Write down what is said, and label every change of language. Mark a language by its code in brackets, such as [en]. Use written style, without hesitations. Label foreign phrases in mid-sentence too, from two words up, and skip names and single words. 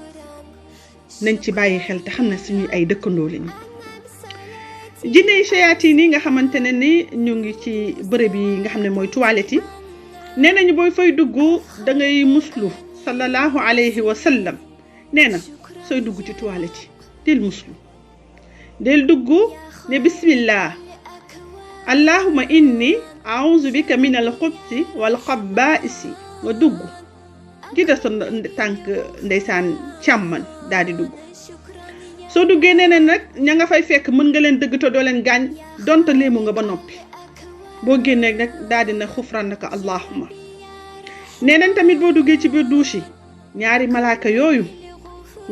[wo] nañ ci bàyyi xel te xam ne suñuy ay dëkkandoo lañ jinne yi sayaatiin yi nga xamante ne ni ñu ngi ci bërëb yi nga xam ne mooy toilette yi nee nañu booy fay dugg da ngay muslu [ar] صلى الله عليه وسلم [wo] nee na sooy dugg ci toilette yi del muslu del dugg ne [ar] بسم الله اللهم إني أعوذ بك من الخبث والخبائث [wo] nga dugg di da sa tànk ndeysaan càmman daal di dugg soo duggee nee na nag ña nga fay fekk mën nga leen dëgg te doo leen gaañ donte léemu nga ba noppi boo génnee nag daal di na [ar] غفرانك اللهم [wo] nee nañ tamit boo duggee ci biir douche yi ñaari malaaka yooyu nga